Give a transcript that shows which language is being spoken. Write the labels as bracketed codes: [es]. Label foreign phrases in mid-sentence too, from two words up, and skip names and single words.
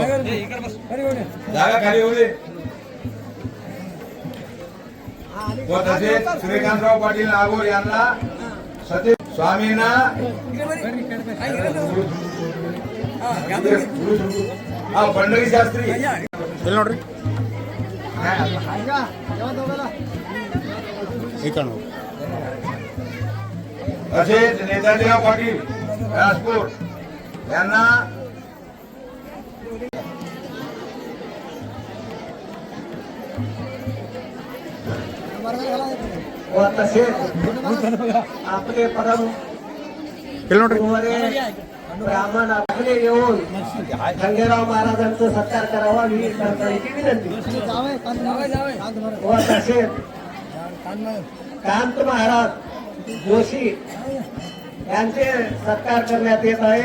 [mr] जागा खाली होऊ दे. व तसेच सूर्यकांतराव पाटील नागोर यांना सतीश स्वामींना पंढरी शास्त्री [kn] ಇಲ್ಲಿ ನೋಡ್ರಿ. ಈ ಕಡೆ ನೋಡ್ರಿ. [mr] तसेच नेताजीराव पाटील राजपूर यांना व तसेच आपले परम [kn] ಇಲ್ಲಿ ನೋಡ್ರಿ. [mr] ब्राह्मण आपले येऊन खंडेराव महाराजांचा सत्कार करावा ही सरकारची विनंती. व तसेच कांत महाराज जोशी यांचे सत्कार करण्यात येत आहे.